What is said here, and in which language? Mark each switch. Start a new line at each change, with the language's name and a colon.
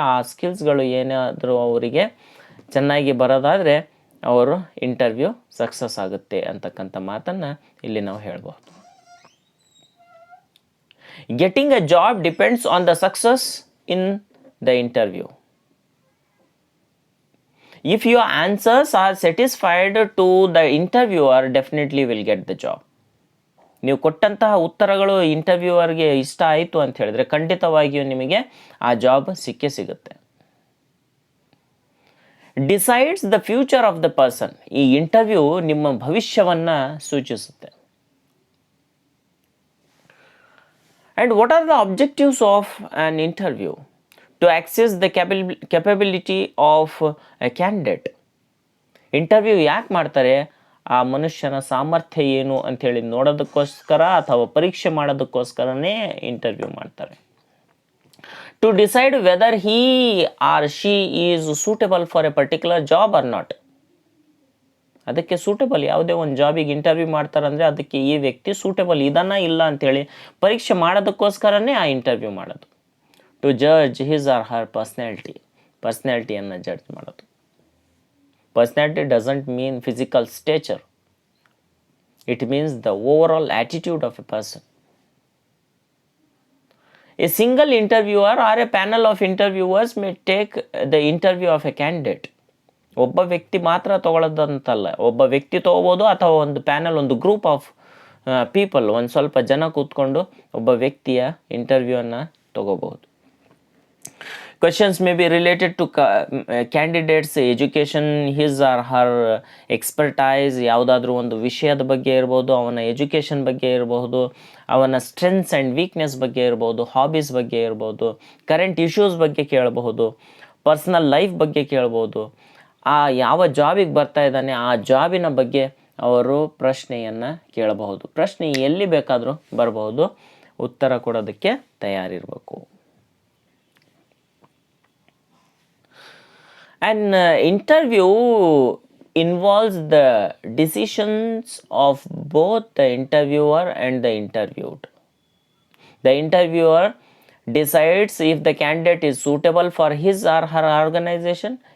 Kannada: ಆ ಸ್ಕಿಲ್ಸ್ಗಳು ಏನಾದರೂ ಅವರಿಗೆ ಚೆನ್ನಾಗಿ ಬರೋದಾದರೆ ಅವರು ಇಂಟರ್ವ್ಯೂ ಸಕ್ಸಸ್ ಆಗುತ್ತೆ ಅಂತಕ್ಕಂಥ ಮಾತನ್ನು ಇಲ್ಲಿ ನಾವು ಹೇಳ್ಬೋದು.
English: Getting a job depends on the success in the interview. If your answers are satisfied to the interviewer, definitely will get the job.
Kannada: ನೀವು ಕೊಟ್ಟಂತಹ ಉತ್ತರಗಳು ಇಂಟರ್ವ್ಯೂವರ್ಗೆ ಇಷ್ಟ ಆಯಿತು ಅಂತ ಹೇಳಿದ್ರೆ ಖಂಡಿತವಾಗಿಯೂ ನಿಮಗೆ ಆ ಜಾಬ್ ಸಿಕ್ಕೇ ಸಿಗುತ್ತೆ.
English: Decides the future of the person.
Kannada: ಈ ಇಂಟರ್ವ್ಯೂ ನಿಮ್ಮ ಭವಿಷ್ಯವನ್ನು ಸೂಚಿಸುತ್ತೆ.
English: And what are the objectives of an interview? To access the capability of a candidate.
Kannada: Interview ಯಾಕೆ ಮಾಡ್ತಾರೆ? ಆ ಮನುಷ್ಯನ ಸಾಮರ್ಥ್ಯ ಏನು ಅಂಥೇಳಿ ನೋಡೋದಕ್ಕೋಸ್ಕರ ಅಥವಾ ಪರೀಕ್ಷೆ ಮಾಡೋದಕ್ಕೋಸ್ಕರನೇ ಇಂಟರ್ವ್ಯೂ ಮಾಡ್ತಾರೆ.
English: To decide whether he or she is suitable for a particular job or not.
Kannada: ಅದಕ್ಕೆ ಸೂಟೇಬಲ್, ಯಾವುದೇ ಒಂದು ಜಾಬಿಗೆ ಇಂಟರ್ವ್ಯೂ ಮಾಡ್ತಾರಂದರೆ ಅದಕ್ಕೆ ಈ ವ್ಯಕ್ತಿ ಸೂಟೇಬಲ್ ಇದನ್ನ ಇಲ್ಲ ಅಂಥೇಳಿ ಪರೀಕ್ಷೆ ಮಾಡೋದಕ್ಕೋಸ್ಕರನೇ ಆ ಇಂಟರ್ವ್ಯೂ ಮಾಡೋದು.
English: to judge his or her
Kannada: ಪರ್ಸ್ನಾಲಿಟಿಯನ್ನು judge ಮಾಡೋದು.
English: Personality doesn't mean physical stature. It means the overall attitude of a person. A single interviewer or a panel of interviewers may take the interview of a candidate.
Kannada: ಒಬ್ಬ ವ್ಯಕ್ತಿ ಮಾತ್ರ ತಗೊಳ್ಳೋದಂತಲ್ಲ, ಒಬ್ಬ ವ್ಯಕ್ತಿ ತಗೋಬೋದು ಅಥವಾ ಒಂದು panel, ಒಂದು
English: group of people,
Kannada: ಒಂದು ಸ್ವಲ್ಪ ಜನ ಕೂತ್ಕೊಂಡು ಒಬ್ಬ ವ್ಯಕ್ತಿಯ ಇಂಟರ್ವ್ಯೂವನ್ನು ತಗೋಬಹುದು.
English: Questions may be related to candidates education, his or her expertise,
Kannada: ಯಾವುದಾದ್ರೂ ಒಂದು ವಿಷಯದ ಬಗ್ಗೆ ಇರ್ಬೋದು, ಅವನ ಎಜುಕೇಷನ್ ಬಗ್ಗೆ ಇರಬಹುದು, ಅವನ
English: strengths and weakness
Kannada: ಬಗ್ಗೆ ಇರ್ಬೋದು, ಹಾಬೀಸ್ ಬಗ್ಗೆ ಇರ್ಬೋದು, ಕರೆಂಟ್ ಇಶ್ಯೂಸ್ ಬಗ್ಗೆ ಕೇಳಬಹುದು, ಪರ್ಸನಲ್ ಲೈಫ್ ಬಗ್ಗೆ ಕೇಳ್ಬೋದು, ಆ ಯಾವ ಜಾಬಿಗೆ ಬರ್ತಾ ಇದ್ದಾನೆ ಆ ಜಾಬಿನ ಬಗ್ಗೆ ಅವರು ಪ್ರಶ್ನೆಯನ್ನು ಕೇಳಬಹುದು. ಪ್ರಶ್ನೆ ಎಲ್ಲಿ ಬೇಕಾದರೂ ಬರಬಹುದು, ಉತ್ತರ ಕೊಡೋದಕ್ಕೆ ತಯಾರಿರಬೇಕು.
English: An interview involves the decisions of both the interviewer and the interviewed. The interviewer decides if the candidate is suitable for his or her organization.